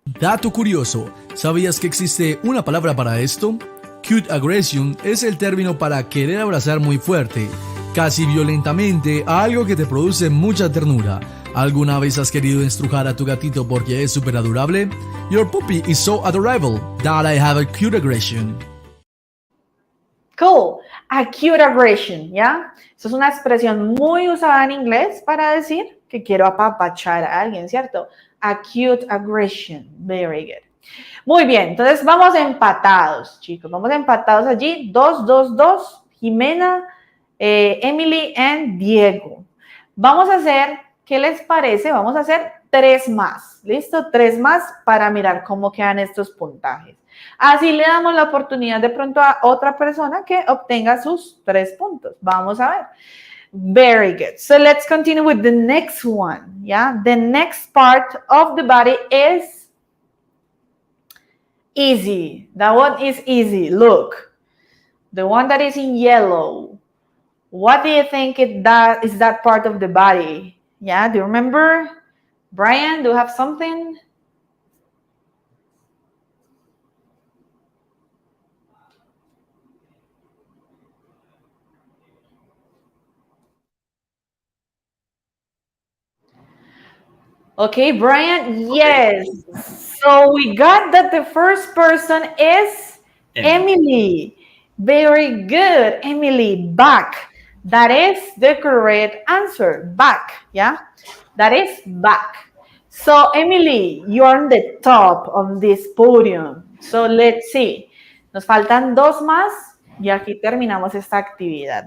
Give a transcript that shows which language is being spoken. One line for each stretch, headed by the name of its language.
Spanish: Dato curioso, ¿sabías que existe una palabra para esto? Cute aggression es el término para querer abrazar muy fuerte, casi violentamente, a algo que te produce mucha ternura. ¿Alguna vez has querido estrujar a tu gatito porque es súper adorable?
English: Your puppy is so adorable that I have a cute aggression. Cool. Acute aggression, ¿ya?
Spanish: Eso es una expresión muy usada en inglés para decir que quiero apapachar a alguien, ¿cierto?
English: Acute aggression. Very good.
Spanish: Muy bien, entonces vamos empatados, chicos. Vamos empatados allí. 2, 2, 2. Jimena, Emily y Diego. Vamos a hacer, ¿qué les parece? Vamos a hacer 3 más. ¿Listo? 3 más para mirar cómo quedan estos puntajes. Así le damos la oportunidad de pronto a otra persona que obtenga sus 3 puntos. Vamos a ver.
English: Very good. So let's continue with the next one. Yeah, the next part of the body is easy. That one is easy. Look, the one that is in yellow. What do you think is that part of the body? Yeah, do you remember? Brian, do you have something? Okay, Brian, yes. So we got that the first person is Emily. Very good, Emily, back. That is the correct answer, back, yeah? That is back. So, Emily, you're on the top of this podium. So, let's see.
Spanish: Nos faltan 2 más y aquí terminamos esta actividad.